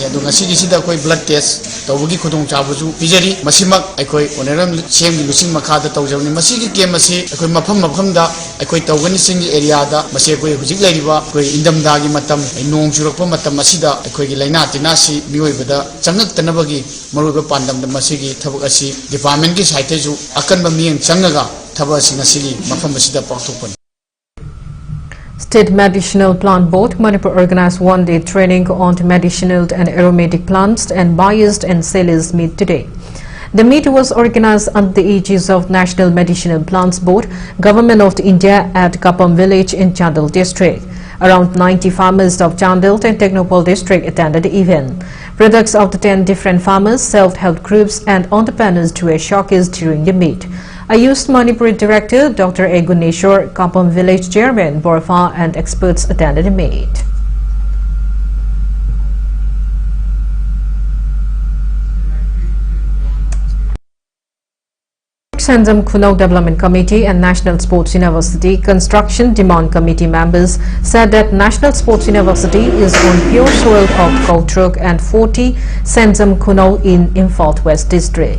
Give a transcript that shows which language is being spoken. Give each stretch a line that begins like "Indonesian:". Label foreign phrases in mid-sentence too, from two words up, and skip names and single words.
Manipuri: adu ngasi gi sida koi
English: blood test
Manipuri: tawgi khudong chabuju pijari masimak aikoi oneram semgi lusing makhada tawjawni masigi kemasi aikoi mafam da aikoi tawgani sing area da mase koi hujik leriba koi indam dagi matam nong churakpa matam asida aikoi gi laina tinasi miyoibada changak tanabagi maruba pandam da masigi thabak asi department ki site ju akanba miyeng changaga thabak asi ngasigi mafam asida paktokpan.
English: State Medicinal Plant Board, Manipur organized one-day training on medicinal and aromatic plants and buyers and sellers meet today. The meet was organized under the aegis of National Medicinal Plants Board, Government of India at Kapam village in Chandel district. Around 90 farmers of Chandel and Technopol district attended the event. Products of the 10 different farmers, self-help groups and entrepreneurs to a showcase during the meet. Ayush Manipuri Director Dr. A. Guneshwar, Kapam Village Chairman Borfa and experts attended the meet. Senzam Kunal Development Committee and National Sports University Construction Demand Committee members said that National Sports University is on pure soil of Kautruk and 40 Senzam Kunal in Imphal West District.